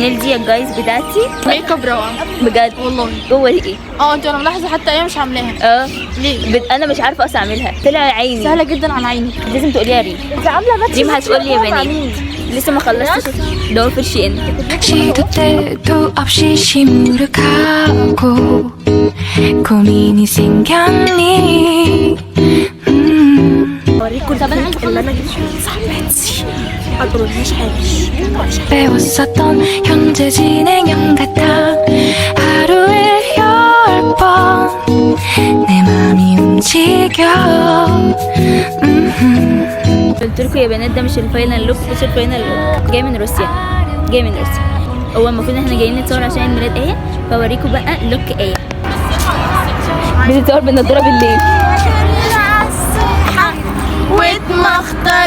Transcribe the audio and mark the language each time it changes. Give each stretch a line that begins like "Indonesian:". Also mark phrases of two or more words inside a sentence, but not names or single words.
Arabic: دي الجايز بتاعتي ميك اب روعه بجد والله. جوه ايه؟ انا ملاحظه حتى ايه مش عاملاها. ليه؟ انا مش عارفه اصلا اعملها، طلع عيني سهله جدا على عيني. لازم تقوليها يا ريم. انت عامله بس ريم هتقول لي يا بنات لسه ما خلصتش دور في الشين.
Korean: 시도 때도 없이 시무룩하고 고민이 생겼니.
Arabic: اوريكم طب انا عايزه اللي انا جبت صاحبتي ما تقوليش حاجه.
Korean: 배웠었던 현재 진행형 같아 하루에 10번 내 맘이 움직여.
Arabic: قلت لكم يا بنات ده مش
English: final look,
Arabic: مش
English: final look,
Arabic: جاي من روسيا. هو المفروض احنا جايين نتصور عشان عيد ميلاد ايه، فاوريكم بقى لوك ايه. بنتصور بالنضاره بالليل واتمخطر